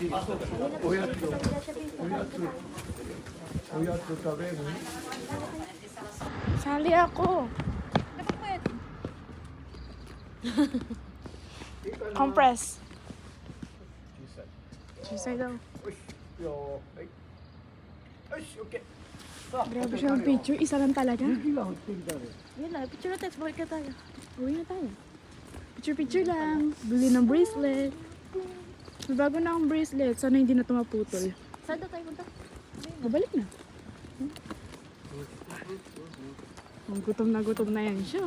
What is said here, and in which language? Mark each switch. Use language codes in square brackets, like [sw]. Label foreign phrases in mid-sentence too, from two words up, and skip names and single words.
[ja] おやつ食べる？ [tl] Sali ako. Compress. Chisay daw. [ja] よしよーはい。よし、オッケー。さあ、 [tl] Grabe siyang picture. Isa lang talaga. [ja] 雪が降ってきたね。 [tl] Yun lang, picture natin. Balik ka tayo. Uwi na tayo. Picture-picture lang. Bili ng bracelet. May bago na akong bracelet. Sana hindi na ito maputol. Saan daw tayo punta? Babalik na. Ang gutom na yan siya.